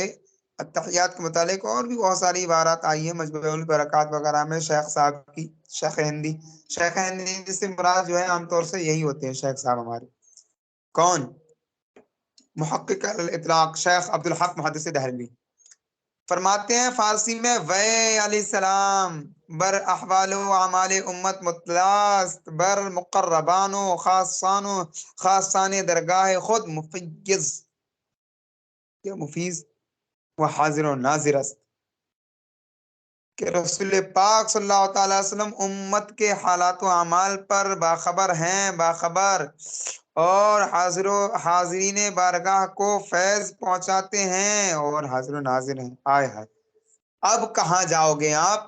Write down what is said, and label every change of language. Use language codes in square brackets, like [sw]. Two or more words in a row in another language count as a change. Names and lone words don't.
[ur] التحیات کے متعلق اور بھی بہت ساری عبارات آئی ہیں مجموع البرکات وغیرہ میں، شیخ صاحب کی، شیخ ہندی سے مراد جو ہے عام طور سے یہی ہوتے ہیں شیخ صاحب ہمارے. کون؟ محقق الاطلاق شیخ عبدالحق محدث دہلوی فرماتے ہیں فارسی میں [fa] وے [ar] علیہ السلام [fa] بر احوال و اعمال امت مطلست بر مقربان و خاصان درگاہ خود مفیز و حاضر و ناظر است [ur] کہ رسول پاک [ar] صلی اللہ تعالی وسلم [ur] امت کے حالات و اعمال پر باخبر ہیں، باخبر، اور حاضرین بارگاہ کو فیض پہنچاتے ہیں اور حاضر و ناظر ہیں. آئے ہے اب کہاں جاؤ گے آپ؟